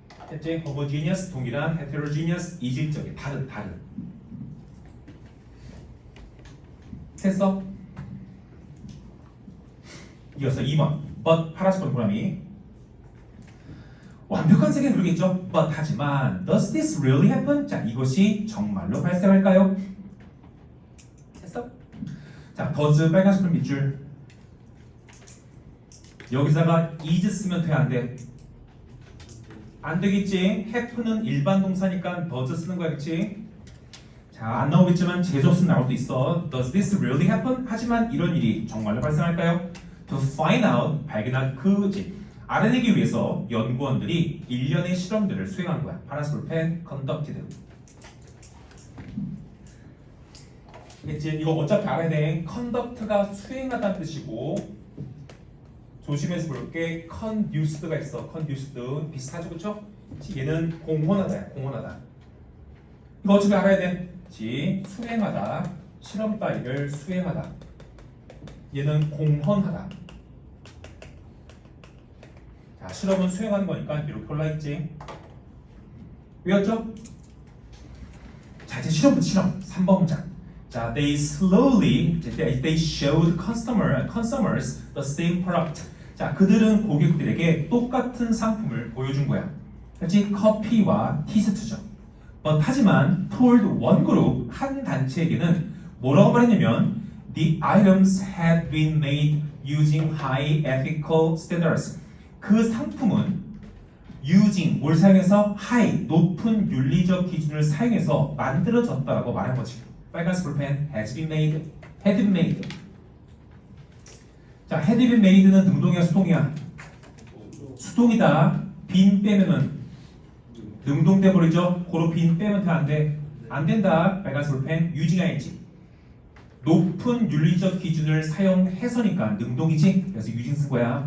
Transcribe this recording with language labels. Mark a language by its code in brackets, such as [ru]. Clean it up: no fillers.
[ko] 됐지? homogeneous 동일한. heterogeneous 이질적인. 다른. 됐어? 이어서 2번. but 파란색 동그라미. 완벽한 세계는 그러겠죠. [en] but [ko] 하지만 [en] does this really happen? [ko] 자, 이것이 정말로 발생할까요? 됐어? 자, does 빨간색 점 밑줄. 여기다가 is 쓰면 돼, 안 돼? 안 되겠지. happen은 일반 동사니까 does 쓰는 거야, 그치? 자, 안 나오겠지만 재수 없으면 나올 수 있어. [en] Does this really happen? [ko] 하지만 이런 일이 정말로 발생할까요? To find out, 발견할 그지. 알아내기 위해서 연구원들이 일련의 실험들을 수행한 거야. 파란색 볼펜, conducted. 이제 이거 어차피 알아야 돼. conduct가 수행하다는 뜻이고, 조심해서 볼게. conduced가 있어. conduced 비슷하죠, 그렇죠? 얘는 공헌하다야. 공헌하다. 이거 어차피 알아야 돼. 수행하다, 실험 따위를 수행하다. 얘는 공헌하다. 자, 실험은 수행하는 거니까 이렇게 올라있지. 외웠죠? 자, 이제 실험 3번 문장. [en] 자, they showed consumers the same product. [ko] 자, 그들은 고객들에게 똑같은 상품을 보여준 거야. 그렇지? 커피와 티셔츠죠. 하지만 [en] told one group, [ko] 한 단체에게는 뭐라고 말했냐면 [en] the items had been made using high ethical standards. [ko] 그 상품은 using 뭘 사용해서 high 높은 윤리적 기준을 사용해서 만들어졌다라고 말한 거지. 빨간색 볼펜 has been made, had been made. 자, had been made는 능동이야 수동이야? 수동이다. been 빼면은 능동돼 버리죠. 고로 빈 빼면 돼, 안 돼? 안 된다. 빨간색 볼펜 using ing. 높은 윤리적 기준을 사용해서니까 능동이지. 그래서 using 쓴 거야.